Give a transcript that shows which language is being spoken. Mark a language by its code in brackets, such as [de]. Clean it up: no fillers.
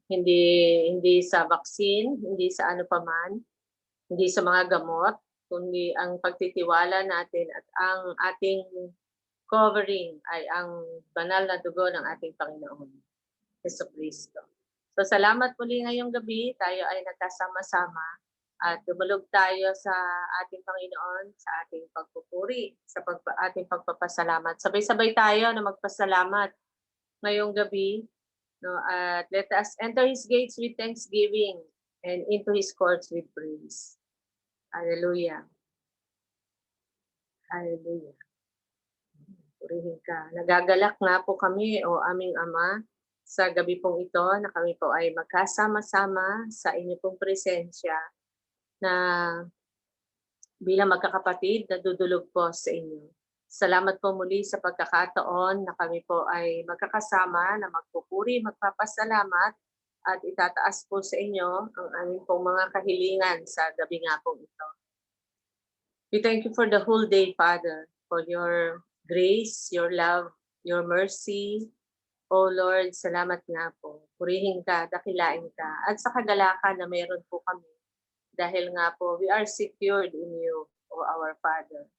[tl] Hindi sa vaccine, hindi sa ano paman, hindi sa mga gamot, kundi ang pagtitiwala natin at ang ating covering ay ang banal na dugo ng ating Panginoon Hesukristo. So salamat muli ngayong gabi, tayo ay nagkasama-sama at dumulog tayo sa ating Panginoon, sa ating pagpupuri, sa ating pagpapasalamat. Sabay-sabay tayo na magpasalamat ngayong gabi. [en] No, at let us enter His gates with thanksgiving and into His courts with praise. Hallelujah. [tl] Hallelujah. Purihin ka. Nagagalak nga po kami, o aming Ama, sa gabi pong ito na kami po ay magkasama-sama sa inyo pong presensya na bilang magkakapatid na dudulog po sa inyo. Salamat po muli sa pagkakataon na kami po ay magkakasama na magpupuri, magpapasalamat at itataas po sa inyo ang aming pong mga kahilingan sa gabi nga po ito. [en] We thank you for the whole day, Father, for your grace, your love, your mercy. [tl] O Lord, salamat nga po. Purihin ka, dakilain ka, at sa kagalakan na mayroon po kami. Dahil nga po, [en] we are secured in you, O our Father.